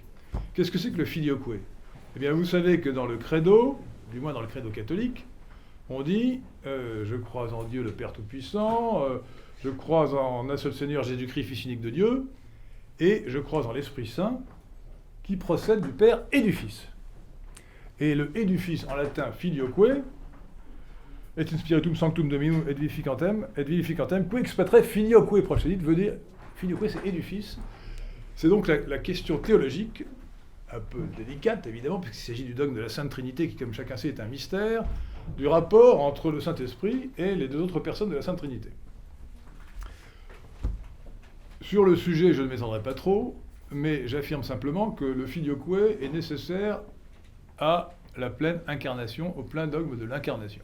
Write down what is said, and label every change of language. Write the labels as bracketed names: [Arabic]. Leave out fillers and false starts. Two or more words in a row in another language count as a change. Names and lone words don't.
[French] Qu'est-ce que c'est que le filioque? Eh bien, vous savez que dans le credo, du moins dans le credo catholique, on dit je crois en Dieu le Père Tout-Puissant, je crois en un seul Seigneur Jésus-Christ, Fils unique de Dieu, et je crois en l'Esprit Saint, qui procède du Père et du Fils. Et le et du Fils, en latin, [Latin] filioque, et in spiritum sanctum dominum et vivificantem, qui expatrait filioque procedit, [French] veut dire, filioque c'est et du Fils. C'est donc la question théologique, un peu délicate évidemment, puisqu'il s'agit du dogme de la Sainte Trinité, qui comme chacun sait est un mystère, du rapport entre le Saint-Esprit et les deux autres personnes de la Sainte Trinité. Sur le sujet, je ne m'étendrai pas trop, mais j'affirme simplement que le filioque est nécessaire à la pleine incarnation, au plein dogme de l'incarnation.